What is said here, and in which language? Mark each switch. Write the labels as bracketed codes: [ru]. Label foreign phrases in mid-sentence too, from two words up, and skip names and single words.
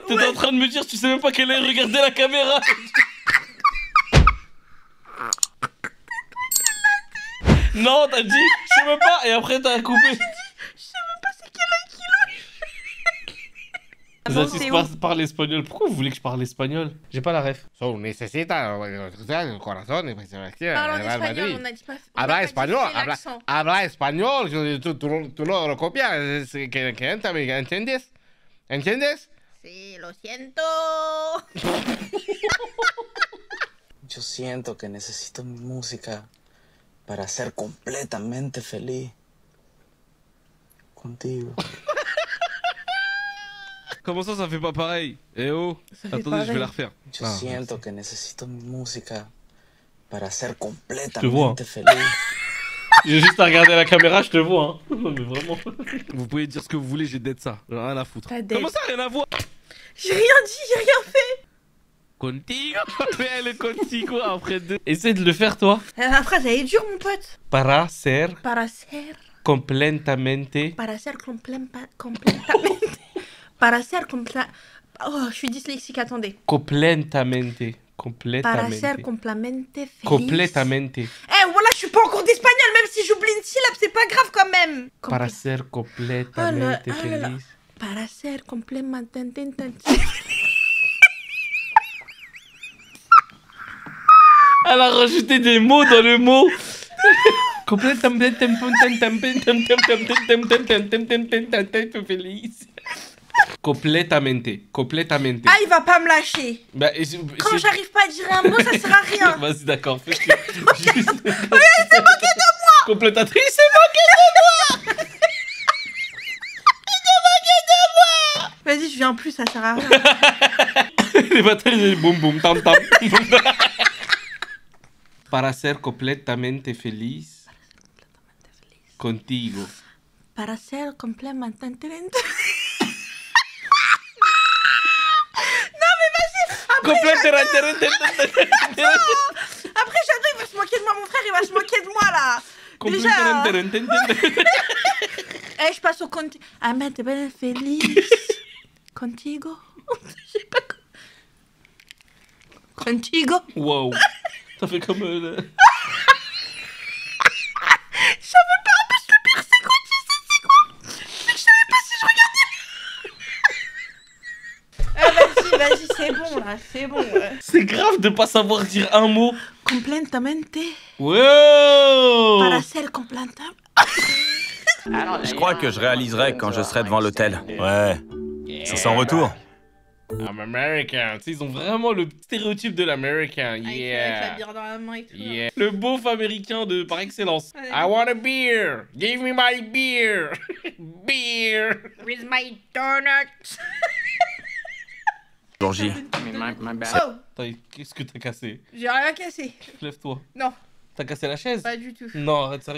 [fr] T'es en train de me dire, tu sais même pas qu'elle est regardée la caméra. Non, t'as dit, je sais même pas, et après t'as coupé. Je sais même pas c'est quel est Les artistes parlent espagnol. Pourquoi vous voulez que je parle espagnol? J'ai pas la ref. [es] So necesita el corazón y pues [fr] Parle en espagnol, on a dit pas... on a Habla pas dit espagnol, c'est l'accent. [es] habla español, tú lo copias, que entra, ¿entiendes? ¿Entiendes? Sí, lo siento. Yo siento que necesito mi música para ser completamente feliz contigo. [fr] Comment ça fait pas pareil? Eh oh. Ça fait Attendez, je vais pareil. la refaire. [es] Yo siento que necesito mi música para ser vois, completamente feliz. [fr] J'ai juste à regarder la caméra, je te vois. Hein. Non, mais vraiment. Vous pouvez dire ce que vous voulez, j'ai d'être ça. J'en ai rien à foutre. T'as dead. Comment ça, rien à voir? J'ai rien dit, j'ai rien fait. Contigo. Mais elle est contigo après 2. Essaye de le faire, toi. La phrase, elle est dure, mon pote. [es] Para ser Para ser completamente. completamente. Para ser completa. [fr] Oh, je suis dyslexique, attendez. [es] Completamente. Para Completamente. ser completamente feliz. Completamente. [fr] Eh, voilà, je suis pas en cours d'espagnol, même si j'oublie une syllabe, c'est pas grave quand même. [es] Para ser completamente [fr] Oh là là. [es] feliz. Para ser completamente [fr] Elle a rajouté des mots dans le mot. [es] Feliz. Completamente. [fr] Ah, il va pas me lâcher. Bah, Quand j'arrive pas à dire un mot, ça sert à rien. Vas-y, d'accord, fais-le. Juste... c'est moqué de moi. Complétatrice, c'est Vas-y, je viens plus, ça sert à rien. moqué. Les batailles, boum boum tam tam. [es] Para ser completamente feliz contigo. Para ser completamente... Completamente. [fr] Après, j'adore, il va se moquer de moi, mon frère, il va se moquer de moi, là. Déjà. Eh, je passe au contigo. [es] Amante ben feliz. Contigo. [fr] Je sais pas quoi. Contigo. Wow. Ça fait comme... Je savais pas, en plus, le pire, c'est quoi, tu sais, c'est quoi? C'est que je savais pas si je regardais. Ah, vas-y, c'est bon, là, c'est bon. C'est grave de pas savoir dire un mot. [es] Completamente. Wow. Para ser completamente. [fr] Je crois que je réaliserai quand je serai devant l'hôtel. Ouais. C'est sans retour. [en] I'm American. [fr] Tu sais, ils ont vraiment le stéréotype de l'American. Avec la Yeah. bière dans la main et tout. Yeah. Le beauf américain de par excellence. Ouais. [en] I want a beer. Give me my beer. Beer. With my donuts. [fr] Jour J. Oh, Qu'est-ce que t'as cassé? j'ai rien cassé. Lève-toi. Non. T'as cassé la chaise? Pas du tout. Non, arrête, sérieux.